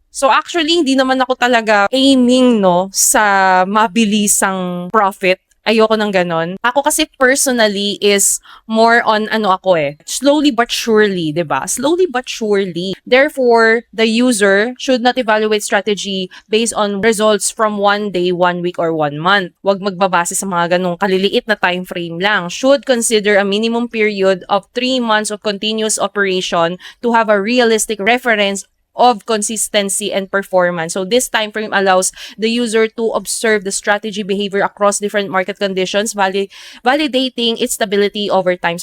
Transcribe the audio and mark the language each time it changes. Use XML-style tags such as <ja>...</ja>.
<tl>So actually, hindi naman ako talaga aiming no sa mabilisang profit. Ayoko ng ganon. Ako kasi</tl> <en>personally is more on slowly but surely, 'di ba? Slowly but surely. Therefore, the user should not evaluate strategy based on results from 1 day, 1 week, or 1 month.</en> <tl>Huwag magbabase sa mga ganong kaliliit na time frame lang.</tl> <en>Should consider a minimum period of 3 months of continuous operation to have a realistic reference of consistency and performance. So this time frame allows the user to observe the strategy behavior across different market conditions, validating its stability over time.</en>